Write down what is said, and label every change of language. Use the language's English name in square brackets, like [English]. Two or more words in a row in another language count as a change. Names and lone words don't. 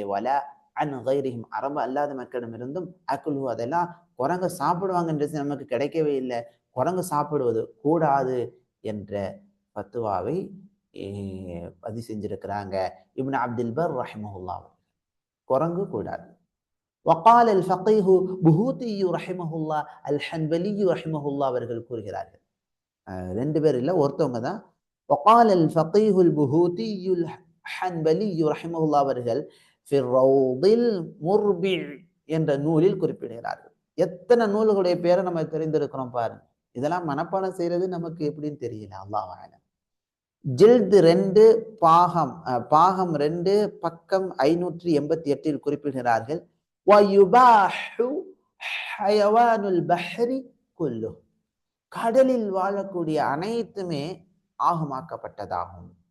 [Arabic] ولا عن غيرهم, [Tamil] அரபு அல்லாத மக்களிடமிருந்தும் அக்குலு, அதெல்லாம் குரங்கு சாப்பிடுவாங்கன்றது நமக்கு கிடைக்கவே இல்லை. குரங்கு சாப்பிடுவது கூடாது என்ற பத்துவாவை பதிவு செஞ்சிருக்கிறாங்க இப்னு அப்துல் பர் ரஹிமஹுல்லாஹ். குரங்கு கூடாது. [Arabic] وقال الفقيه بهوتي رحمه الله الحنبلي رحمه الله [Tamil] அவர்கள் கூறுகிறார்கள். ரெண்டு பேர் இல்ல, ஒருத்தவங்க தான். [Arabic] وقال الفقيه البهوتي الحنبلي رحمه الله அவர்கள் في الروض المربع [Tamil] என்ற நூலில் குறிப்பிடுகிறார்கள். எத்தனை நூல்களுடைய பேரை நம்ம தெரிந்திருக்கிறோம் பாருங்க. இதெல்லாம் மனப்பாடம் செய்யறது நமக்கு எப்படின்னு தெரியல, [Arabic] الله أعلم. [Tamil] ஜில்து 2 பாகம் 2 பக்கம் 588 குறிப்பிடுகிறார்கள். கடலில் வாழக்கூடிய அனைத்துமே ஆகமாக்கப்பட்டதாகும்.